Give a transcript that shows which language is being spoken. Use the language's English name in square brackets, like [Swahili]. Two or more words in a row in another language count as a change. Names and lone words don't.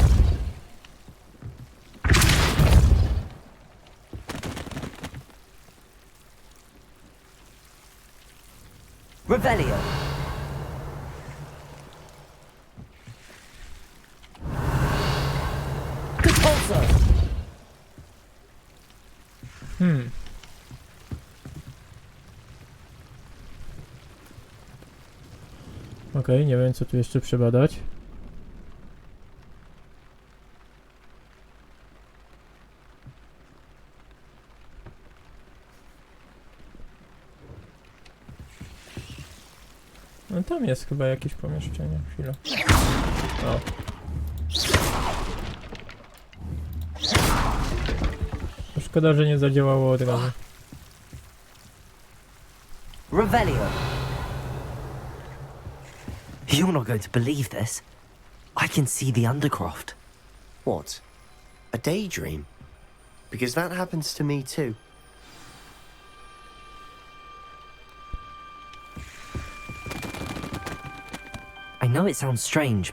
[Polish] Revelio. Depulso. Okej, nie wiem co tu jeszcze przebadać. No tam jest chyba jakieś pomieszczenie. Chwilę. O. To szkoda, że nie zadziałało od razu. Revelio. [English] You're not going to believe this. I can see the Undercroft. What? A daydream? Because that happens to me too. I know it sounds strange, but...